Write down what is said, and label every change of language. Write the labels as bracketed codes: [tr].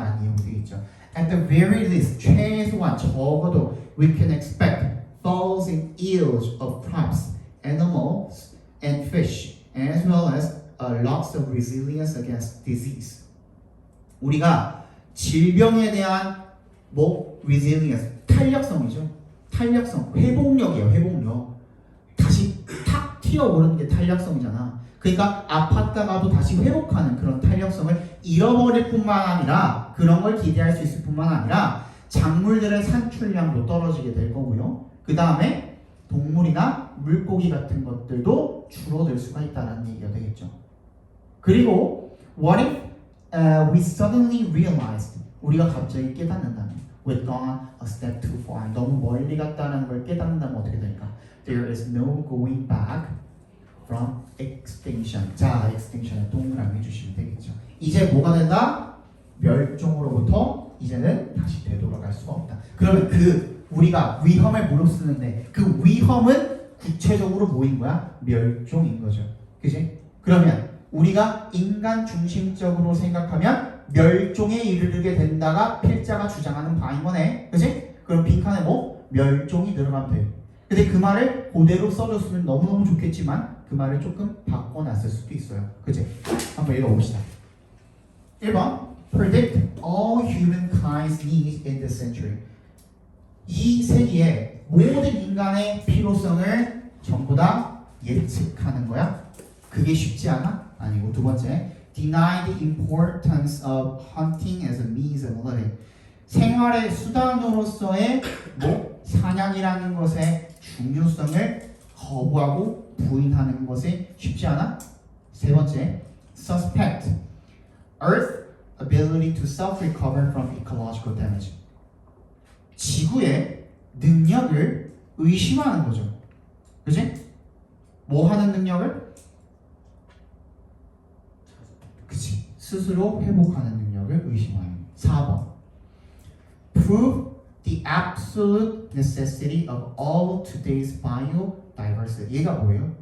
[ko] 라는 내용이 되어 있죠. [en] At the very least, [ko] 최소한 적어도 [en] we can expect falls and yields of crops, animals, and fish, as well as lots of resilience against disease. [ko] 우리가 질병에 대한 resilience, 탄력성이죠. 탄력성, 회복력이에요. 회복력. 다시 탁 튀어오르는 게 탄력성이잖아. 그러니까 아팠다가도 다시 회복하는 그런 탄력성을 잃어버릴 뿐만 아니라 그런 걸 기대할 수 있을 뿐만 아니라 작물들의 산출량도 떨어지게 될 거고요. 그 다음에 동물이나 물고기 같은 것들도 줄어들 수가 있다는 얘기가 되겠죠. 그리고 [en] what if we suddenly realized [ko] 우리가 갑자기 깨닫는다면 [en] we've gone a step too far [ko] 너무 멀리 갔다는 걸 깨닫는다면 어떻게 될까? [en] There is no going back from extinction. [ko] 자, extinction을 동그라미 해주시면 되겠죠. 이제 뭐가 된다? 멸종으로부터 이제는 다시 되돌아갈 수가 없다. 그러면 우리가 위험을 무릅쓰는데 그 위험은 구체적으로 뭐인 거야? 멸종인 거죠. 그지? 그러면 우리가 인간 중심적으로 생각하면 멸종에 이르게 된다가 필자가 주장하는 바인 거네. 그지? 그럼 빈칸에 멸종이 들어가면 돼. 근데 그 말을 그대로 써줬으면 너무너무 좋겠지만 그 말을 조금 바꿔놨을 수도 있어요. 그지? 한번 읽어봅시다. [en] 1번 Predict all humankind's needs in this century. [ko] 이 세기에 모든 인간의 필요성을 전부 다 예측하는 거야? 그게 쉽지 않아? 아니고 두 번째 [en] Deny the importance of hunting as a means of living. [ko] 생활의 수단으로서의 사냥이라는 것의 중요성을 거부하고 부인하는 것이 쉽지 않아? 세 번째 [en] Suspect Earth ability to self-recover from ecological damage. [ko] 지구의 능력을 의심하는 거죠. 그치? 뭐 하는 능력을? 그치. 스스로 회복하는 능력을 의심하는. [en] 4번. Prove the absolute necessity of all today's biodiversity. [ko] 얘가 뭐예요?